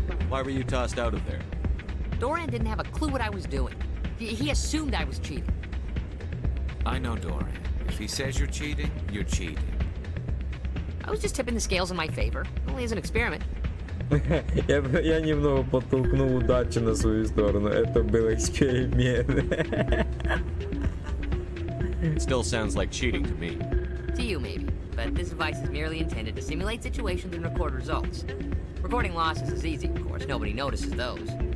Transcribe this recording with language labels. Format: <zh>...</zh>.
<en>Why were you tossed out of there? Doran didn't have a clue what I was doing. He assumed I was cheating. I know Doran. If he says you're cheating, you're cheating. I was just tipping the scales in my favor. Only as an experiment.</en> <ru>Я немного подтолкнул удачу на свою сторону. Это был эксперимент.</ru> <en>It still sounds like cheating to me. To you, maybe. But this device is merely intended to simulate situations and record results. Recording losses is easy, of course. Nobody notices those.</en>